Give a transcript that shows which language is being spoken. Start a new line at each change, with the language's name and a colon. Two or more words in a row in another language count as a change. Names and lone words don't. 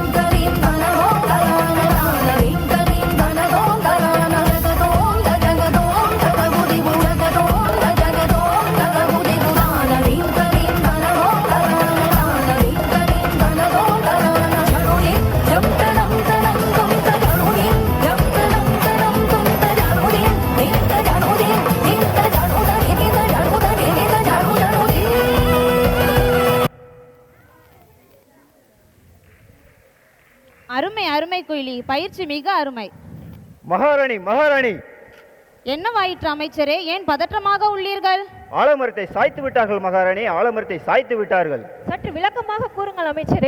Tamil: తదిం దనదోం దనదదిం తదిం దనదోం దనదగదోం తగదోం తగగుదిగు జగదోం తగదోం తగగుదిగు దానదిం తదిం దనదోం దనదదిం తదిం దనదోం దనదన జరుని జంతనం తనం తుంత జరుని జంతనం తనం తుంత జరుని నింత జరుని నింత జరుని నింత జరుని నింత జరుని. அருமை அருமை குயிலி, பயிற்சி மிக அருமை. மகாராணி மகாராணி, என்னவாயிற்று அமைச்சரே? ஏன் பதற்றமாக உள்ளீர்கள்? ஆலமரத்தை சாய்த்து விட்டார்கள் மகாராணி, ஆலமரத்தை சாய்த்து விட்டார்கள். சற்று விளக்கமாக கூறுங்கள் அமைச்சரே.